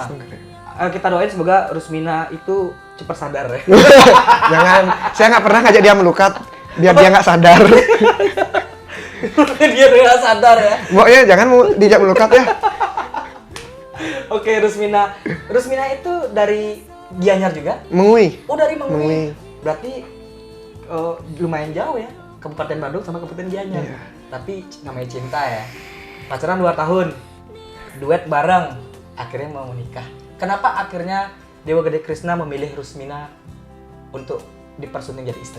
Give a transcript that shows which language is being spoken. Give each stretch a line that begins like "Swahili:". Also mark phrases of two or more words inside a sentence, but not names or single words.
Indonesian: Kita doain semoga Rusmina itu cepat sadar ya. Jangan, saya nggak pernah ngajak dia melukat biar dia nggak sadar. Dia nggak sadar ya. Pokoknya jangan mau dijak melukat ya. Oke, Rusmina. Rusmina itu dari Gianyar juga? Mengui. Oh, dari Mengui. Mengui. Berarti lumayan jauh ya, Kabupaten Bandung sama Kabupaten Gianyar. Iya. Tapi namanya cinta ya. Pacaran 2 tahun. Duet bareng. Akhirnya mau menikah. Kenapa akhirnya Dewa Gede Krishna memilih Rusmina untuk dipersunting jadi istri?